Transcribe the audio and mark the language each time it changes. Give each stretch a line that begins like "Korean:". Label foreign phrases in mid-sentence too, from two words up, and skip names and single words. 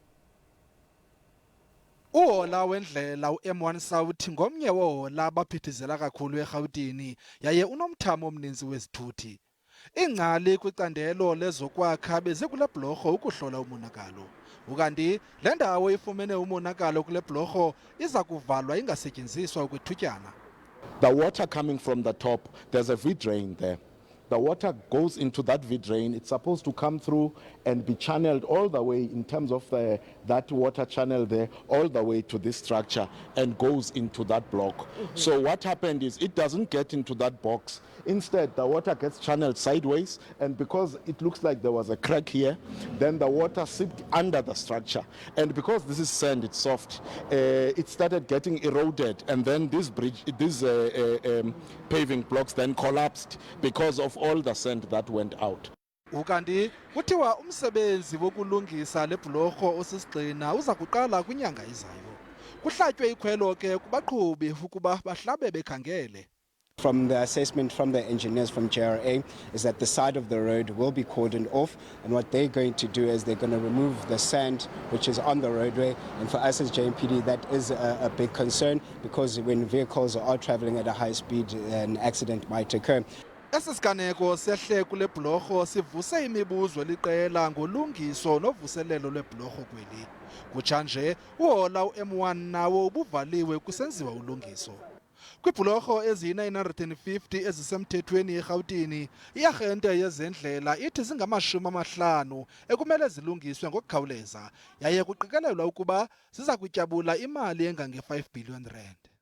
Xhosa: Uhola wendlela uM1 South ngomnye wohola abaphithizela kakhulu eRhawutini yaye unomthamo omninzi wezithuthi. Iingcali kwicandelo lezokwakha beze kule bhulorho ukuhlola umonakalo. Ukanti le ndawo ifumene umonakalo kule bhulorho iza kuvalwa ingasetyenziswa ukwithutyana.
English: The water coming from the top, there's a V-drain there. The water goes into that V-drain. It's supposed to come through and be channeled all the way in terms of that water channel there, all the way to this structure and goes into that block. So what happened is it doesn't get into that box. Instead, the water gets channeled sideways, and because it looks like there was a crack here, then the water seeped under the structure. And because this is sand, it's soft, it started getting eroded, and then these paving blocks then collapsed because of all the sand that went out.
Xhosa: Ukanti kuthiwa umsebenzi wokulungisa le bhulorho osisigxina uza kuqala kwinyanga izayo. Kuhlatywe ikhwelo ke kubaqhubi ukuba bahlabe bekhangele.
English: From the assessment from the engineers from JRA is that the side of the road will be cordoned off, and what they're going to do is they're going to remove the sand which is on the roadway. And for us as JMPD, that is a big concern, because when vehicles are traveling at a high speed, an accident might occur.
Xhosa: Esi siganeko sehle kule bhulorho sivuse imibuzo eliqela ngolungiso novuselelo lwebhulorho kweli. Kutsha nje uhola uM1 nawo ubuvaliwe kusenziwa ulungiso. Kwibhulorho eziyi-950 ezisemthethweni eRhawutini, iarhente yezendlela ithi zingama-50 ekumele zilungiswe ngokukhawuleza, yaye kuqikelelwa ukuba ziza kutyabula imali engange-R5 billion.